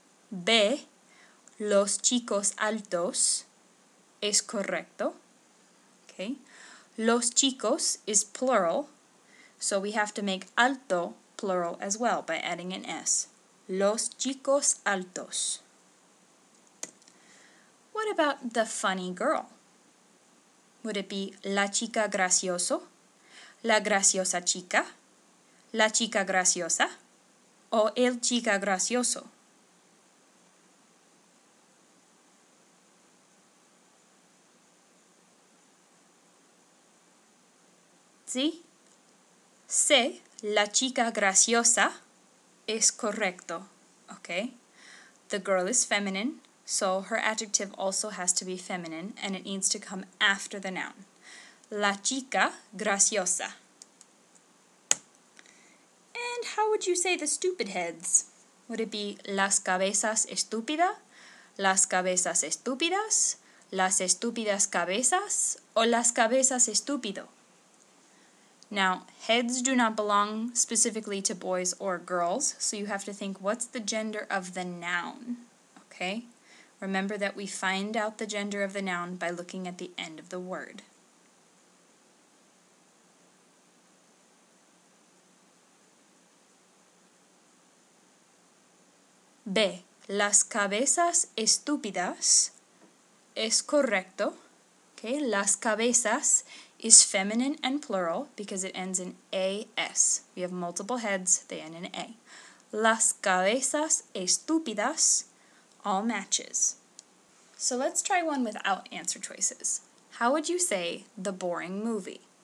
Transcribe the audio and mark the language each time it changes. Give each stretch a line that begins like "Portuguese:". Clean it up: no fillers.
Spanish: B, los chicos altos, es correcto.
English: Okay.
Spanish: Los chicos
English: is plural, so we have to make alto plural as well by adding an S.
Spanish: Los chicos altos.
English: What about the funny girl? Would it be
Spanish: la chica gracioso, la graciosa chica, la chica graciosa, o el chica gracioso? ¿Sí? C, la chica graciosa, es correcto.
English: Okay? The girl is feminine, so her adjective also has to be feminine, and it needs to come after the noun.
Spanish: La chica graciosa.
English: And how would you say the stupid heads? Would it be
Spanish: las cabezas estúpida, las cabezas estúpidas, las estúpidas cabezas, o las cabezas estúpido?
English: Now, heads do not belong specifically to boys or girls, so you have to think, what's the gender of the noun? Okay? Remember that we find out the gender of the noun by looking at the end of the word.
Spanish: B, las cabezas estúpidas es correcto.
English: Okay,
Spanish: las cabezas
English: is feminine and plural because it ends in AS. We have multiple heads, they end in A.
Spanish: Las cabezas estúpidas
English: all matches. So let's try one without answer choices. How would you say the boring movie?